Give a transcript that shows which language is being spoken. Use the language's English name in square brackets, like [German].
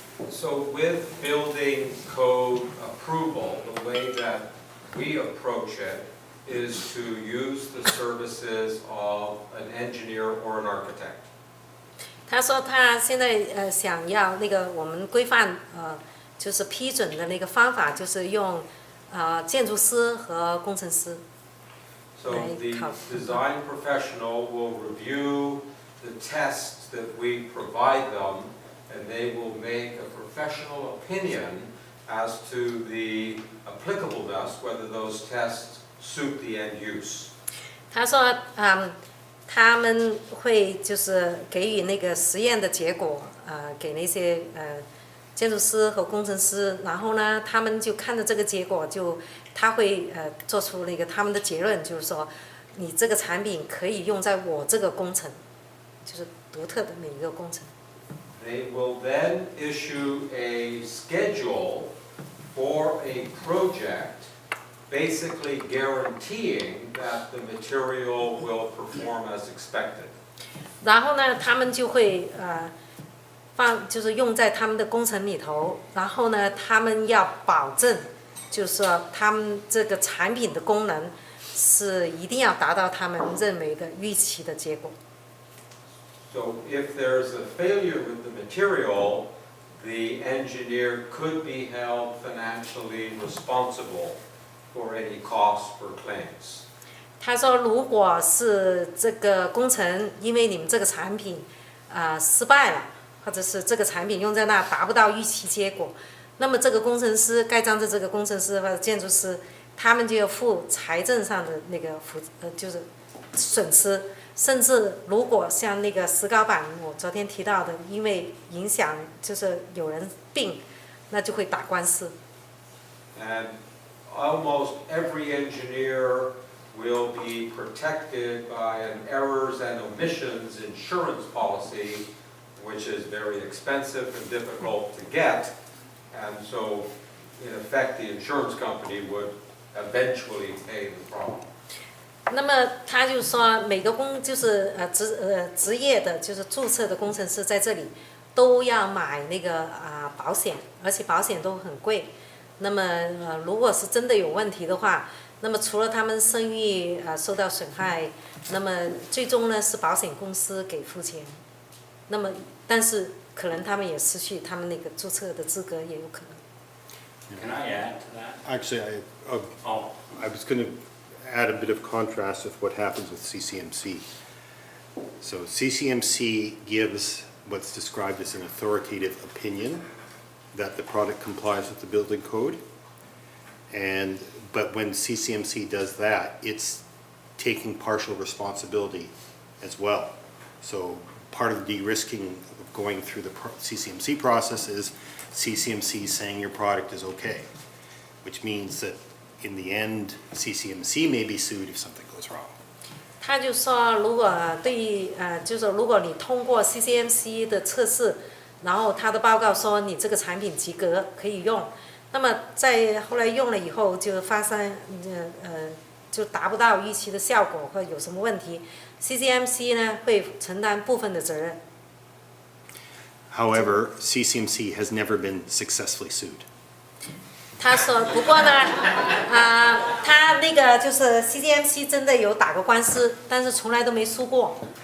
[English] So with building code approval, the way that we approach it is to use the services of an engineer or an architect. [Chinese] 他说他现在想要那个我们规范就是批准的那个方法，就是用建筑师和工程师。 [English] So the design professional will review the tests that we provide them, and they will make a professional opinion as to the applicableness, whether those tests suit the end use. [Chinese] 他说他们会就是给予那个实验的结果给那些建筑师和工程师，然后呢，他们就看着这个结果他会做出那个他们的结论，就是说你这个产品可以用在我这个工程，就是独特的每一个工程。 [English] They will then issue a schedule for a project basically guaranteeing that the material will perform as expected. [Chinese] 然后呢，他们就会就是用在他们的工程里头，然后呢，他们要保证，就是说他们这个产品的功能是一定要达到他们认为的预期的结果。 [English] So if there's a failure with the material, the engineer could be held financially responsible for any costs or claims. [Chinese] 他说，如果是这个工程因为你们这个产品失败了，或者是这个产品用在那达不到预期结果，那么这个工程师盖章的这个工程师或者建筑师，他们就要负财政上的那个就是损失。甚至如果像那个石膏板，我昨天提到的，因为影响就是有人病，那就会打官司。 [English] And almost every engineer will be protected by an errors and omissions insurance policy, which is very expensive and difficult to get. And so, in effect, the insurance company would eventually pay the problem. [Chinese] 那么他就说，每个就是职业的，就是注册的工程师在这里都要买那个保险，而且保险都很贵。那么如果是真的有问题的话，那么除了他们声誉受到损害，那么最终呢是保险公司给付钱。那么但是可能他们也失去他们那个注册的资格，也有可能。 [English] Can I add to that? Actually, I was going to add a bit of contrast with what happens with CCMC. So CCMC gives what's described as an authoritative opinion that the product complies with the building code. But when CCMC does that, it's taking partial responsibility as well. So part of the de-risking of going through the CCMC process is CCMC saying your product is okay, which means that in the end, CCMC may be sued if something goes wrong. [Chinese] 他就说，如果就是如果你通过 CCMC 的测试，然后他的报告说你这个产品及格可以用，那么在后来用了以后就发生就达不到预期的效果或有什么问题 ，CCMC 呢会承担部分的责任。 [English] However, CCMC has never been successfully sued. [Chinese] 他说，不过呢，他那个就是 CCMC 真的有打过官司，但是从来都没输过。